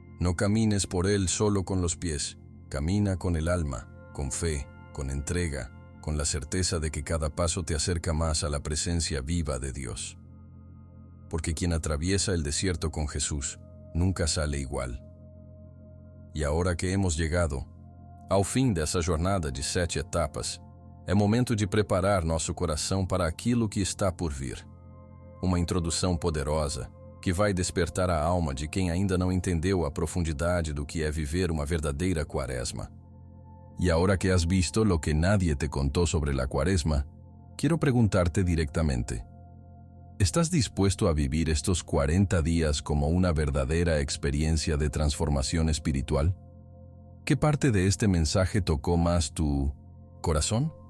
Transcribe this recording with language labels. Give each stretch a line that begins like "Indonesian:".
Spanish: No camines por él solo con los pies, camina con el alma, con fe, con entrega, con la certeza de que cada paso te acerca más a la presencia viva de Dios. Porque quien atraviesa el desierto con Jesús nunca sale igual.
Portuguese: E agora que hemos chegado ao fim dessa jornada de 7 etapas, é momento de preparar nosso coração para aquilo que está por vir. Uma introdução poderosa que vai despertar a alma de quem ainda não entendeu a profundidade do que é viver uma verdadeira Cuaresma.
Spanish: Y ahora que has visto lo que nadie te contó sobre la Cuaresma, quiero preguntarte directamente, ¿estás dispuesto a vivir estos 40 días como una verdadera experiencia de transformación espiritual? ¿Qué parte de este mensaje tocó más tu corazón?